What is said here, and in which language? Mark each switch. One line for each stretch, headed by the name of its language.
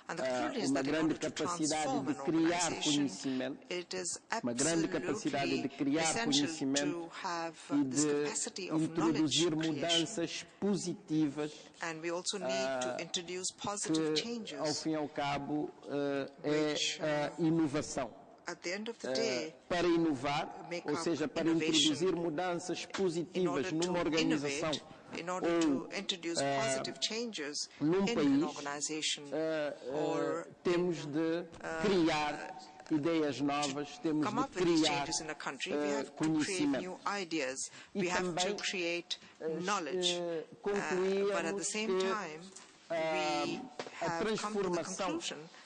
English: And the conclusion is that in order to transform an organization, it is absolutely essential to have this capacity of knowledge creation. And we also need to introduce positive changes, which at the end of the day,
Portuguese: para inovar, ou seja, para introduzir mudanças positivas numa organização,
English: in order to introduce positive changes in an organization,
Portuguese: temos de criar ideias novas, temos de criar conhecimento.
English: We have to create knowledge, but at the same time, we have come to the conclusion